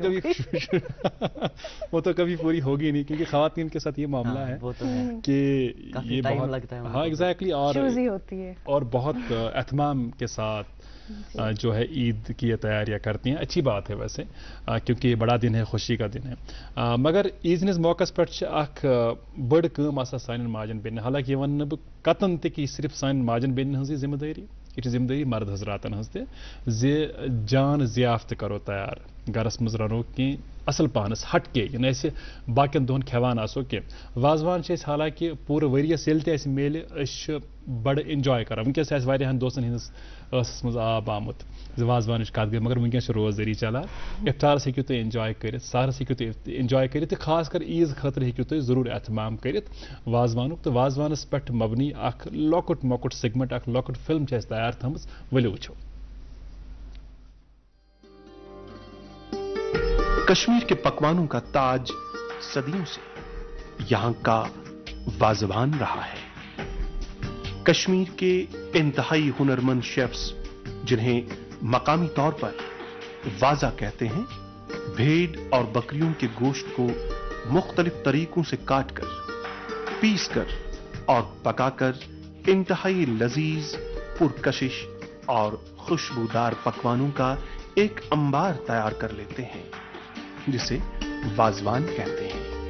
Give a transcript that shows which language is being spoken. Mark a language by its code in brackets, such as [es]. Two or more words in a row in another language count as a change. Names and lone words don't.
[ur] وہ تو کبھی پوری ہوگی نہیں, کیونکہ خواتین کے ساتھ یہ معاملہ ہے کہ یہ ٹائم لگتا ہے. ہاں ایگزیکٹلی, اور بہت اہتمام کے ساتھ جو ہے عید کی تیاریاں کرتی ہیں. اچھی بات ہے ویسے, کیونکہ یہ بڑا دن ہے, خوشی کا دن ہے. [ks] مگر عید ہندس موقع پہ اخ بڑ کام آسان سانن ماجن بیٚنٮ۪ن, حالانکہ یہ ون بہ قطن تہ کہ صرف سانن ماجن بیٚنٮ۪ن ہنٛزٕے ذمہ دٲری, یہ ذمہ داری مرد حضراتن ہز تہ جان ضیافت کرو تیار, گرس مز رنو کی اصل پانس ہٹ کے, یعنی ایسے باقین دہن کھیوان آسو کی. وازوان حالانکہ پورٕ ؤریس ییٚلہِ تہِ اَسہِ میلہِ أسۍ بڑٕ انجوائے کران. ونکس آسہِ واریاہن دوستن ہندس ٲسس مز آب آمت وازوانٕچ کتھ گٔے, مگر ونکس روزدٲری چلان. افطارس ہیٚکِو تُہۍ انجوائے کٔرِتھ, سحرس ہیٚکِو تُہۍ انجوائے کٔرِتھ, تہٕ خاص کر عیز خٲطرٕ ہیٚکِو تُہۍ ضروٗر اہتمام کٔرِتھ وازوانُک. تہٕ وازوانس پٮ۪ٹھ مبنی اکھ لۄکُٹ مۄکُٹ سیگمنٹ, اکھ لۄکُٹ فلم چھِ اَسہِ تیار تھٲمٕژ, ؤلِو وٕچھو. [ur] کشمیر کے پکوانوں کا تاج صدیوں سے یہاں کا وازوان رہا ہے. کشمیر کے انتہائی ہنرمند شیفز, جنہیں مقامی طور پر وازا کہتے ہیں, بھیڑ اور بکریوں کے گوشت کو مختلف طریقوں سے کاٹ کر, پیس کر اور پکا کر انتہائی لذیذ, پرکشش اور خوشبودار پکوانوں کا ایک انبار تیار کر لیتے ہیں, جسے وازوان کہتے ہیں.